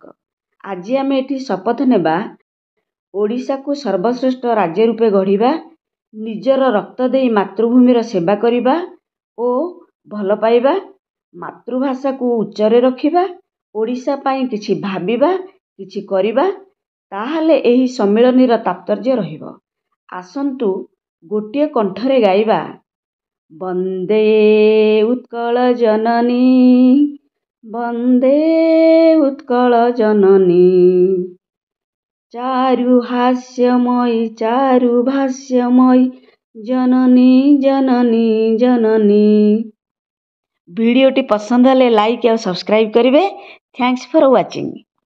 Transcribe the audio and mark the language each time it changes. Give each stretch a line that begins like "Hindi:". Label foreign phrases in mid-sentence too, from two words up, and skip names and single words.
Odia: ଆଜି ଆମେ ଏଠି ଶପଥ ନେବା ଓଡ଼ିଶାକୁ ସର୍ବଶ୍ରେଷ୍ଠ ରାଜ୍ୟ ରୂପେ ଗଢ଼ିବା, ନିଜର ରକ୍ତ ଦେଇ ମାତୃଭୂମିର ସେବା କରିବା ଓ ଭଲ ପାଇବା, ମାତୃଭାଷାକୁ ଉଚ୍ଚରେ ରଖିବା, ଓଡ଼ିଶା ପାଇଁ କିଛି ଭାବିବା, କିଛି କରିବା, ତାହାହେଲେ ଏହି ସମ୍ମିଳନୀର ତାତ୍ପର୍ଯ୍ୟ ରହିବ। ଆସନ୍ତୁ ଗୋଟିଏ କଣ୍ଠରେ ଗାଇବା ବନ୍ଦେ ଉତ୍କଳ ଜନନୀ, ବନ୍ଦେ ଉତ୍କଳ ଜନନୀ, ଚାରୁ ହାସମୟୀ ଚାରୁ ଭାଷମୟୀ ଜନନୀ ଜନନୀ ଜନନୀ। ଭିଡିଓଟି ପସନ୍ଦ ହେଲେ
English: like and subscribe
Odia: କରିବେ।
English: thanks for watching.